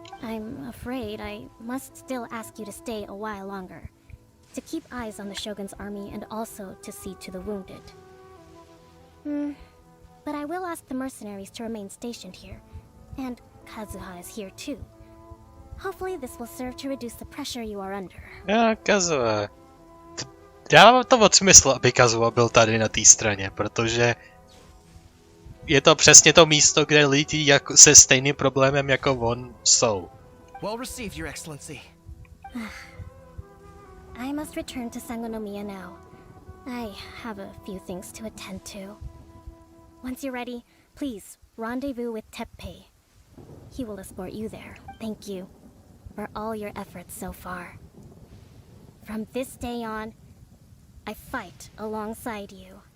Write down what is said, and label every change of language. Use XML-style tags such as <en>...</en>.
<en>I'm afraid I must still ask you to stay a while longer, to keep eyes on the Shogun's army and also to see to the wounded. But I will ask the mercenaries to remain stationed here, and Kazuha is here too. Hopefully this will serve to reduce the pressure you are under. Kazuha.</en> <cs>Dává to moc smysl, aby Kazuha byl tady na té straně, protože je to přesně to místo, kde lidi se stejným problémem jako on jsou.</cs> <en>Well received, Your Excellency. I must return to Sangonomiya now. I have a few things to attend to. Once you're ready, please rendezvous with Teppei. He will escort you there. Thank you for all your efforts so far. From this day on, I fight alongside you.</en>